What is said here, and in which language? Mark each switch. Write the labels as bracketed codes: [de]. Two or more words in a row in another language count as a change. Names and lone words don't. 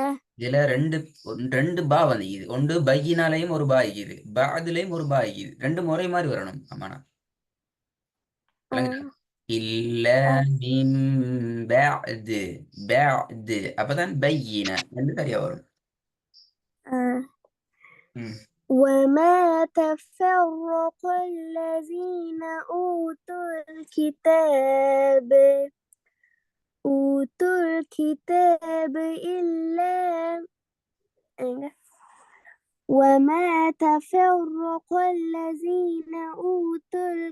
[ta] இதுல ரெண்டு பா வந்து இது ஒன்று பையினாலையும் ஒரு பா இது பாதுலையும் ஒரு பா இது ரெண்டு முறை மாதிரி வரணும். ஆமாண்ணா இல்ல [ar] من بعد بعد [ta] அப்பதான் பையின என்று சரியா வரும். [ar] وما تفرق الذين أوتوا الكتاب إلا وما تفرق الذين أوتوا